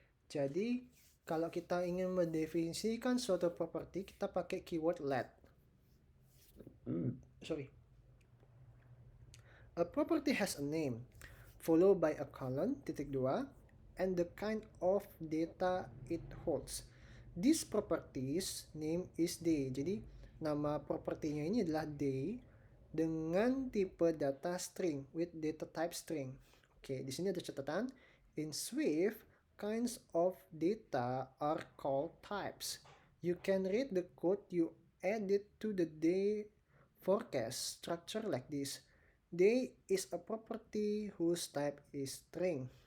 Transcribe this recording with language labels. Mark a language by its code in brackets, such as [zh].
[id] Jadi, kalau kita ingin mendefinisikan suatu property, kita pakai keyword let. [en] A property has a name, followed by a colon, [id] titik 2, [en] and the kind of data it holds. This property's name is day. [id] Jadi, nama propertinya ini adalah day dengan tipe data string [en] with data type string. [id] Oke, di sini ada catatan. [en] In Swift, kinds of data are called types. You can read the code you added to the day forecast structure like this. Day is a property whose type is string.